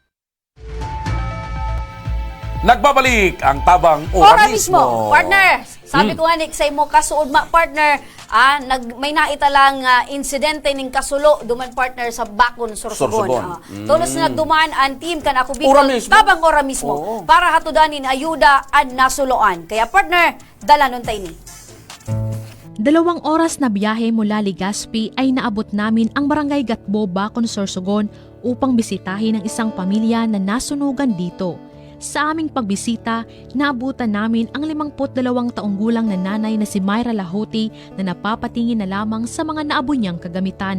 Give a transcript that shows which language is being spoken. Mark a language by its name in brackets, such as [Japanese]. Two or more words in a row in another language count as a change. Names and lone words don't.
[Filipino] Nagbabalik ang tabang Ora ora mismo. [Bikol] Partner, sabi ko nga ni sa imo kasuod partner, may naitalang insidente ning kasulo duman partner sa Bakon, Sorsogon. Tulos na nagdumaan ang team kan Ako Bicol, tabang ora mismo, para hatudanin ayuda at nasuloan. Kaya partner, dala nun tayo ni. [Filipino] 2 oras na biyahe mula Legazpi ay naabot namin ang Barangay Gatbo, Bakon, Sorsogon upang bisitahin ang isang pamilya na nasunugan dito. Sa aming pagbisita, naabutan namin ang 52 taong gulang na nanay na si Myra Lahoti na napapatingin na lamang sa mga naabo niyang kagamitan.